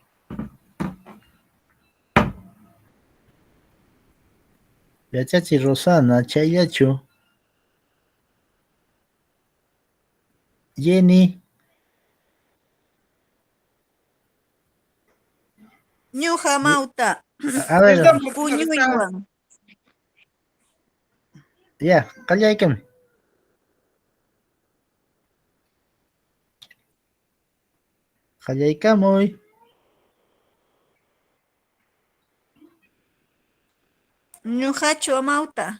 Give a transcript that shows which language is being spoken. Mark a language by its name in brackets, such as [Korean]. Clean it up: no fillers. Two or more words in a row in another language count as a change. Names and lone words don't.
[Quechua] Yachachi Rosana, chayllachu. Jenny. Ñuqa Amauta. [Spanish] A ver, Perdón, profesor, estaba- [Quechua] Puñuywan. ya, qallaykami. Qallaykamuy. Ñuqachu Amauta.